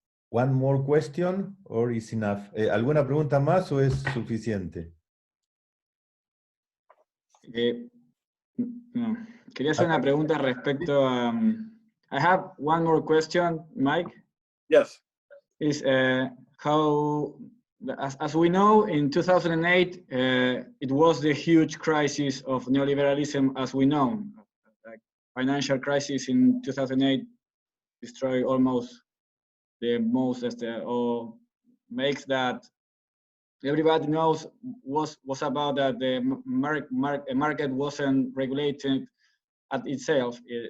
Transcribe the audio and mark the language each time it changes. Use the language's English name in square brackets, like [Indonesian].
[English] One more question, or is enough? [Spanish] ¿Alguna pregunta más o es suficiente? No. Quería hacer una pregunta respecto a. [English] I have one more question, Mike. Yes. Is how. As we know, in 2008, it was the huge crisis of neoliberalism as we know. Like financial crisis in 2008 destroyed almost the most, or makes that everybody knows was about that the market wasn't regulated at itself.